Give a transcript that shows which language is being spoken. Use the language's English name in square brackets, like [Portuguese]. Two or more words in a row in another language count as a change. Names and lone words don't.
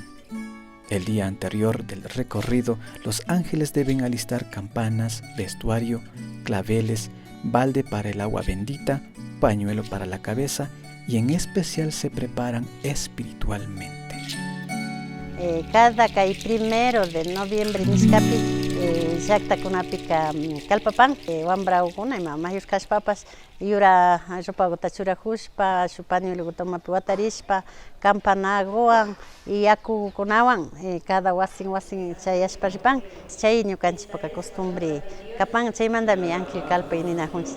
[Spanish] El día anterior del recorrido, los ángeles deben alistar campanas, vestuario, claveles, balde para el agua bendita, pañuelo para la cabeza y en especial se preparan espiritualmente. Cada primero de noviembre [Quechua] niscapi llaqta kunapica kalpapan wambraukuna ima mayusqas papas yura rupaguta churajushpa shu pañueloguta umapi watarishpa campanaguwan y yakukunawan cada wasin chayashpa ripan chay ñukanchikpaka costumbre kapan chaymantami ángel Calpay ninajunchik.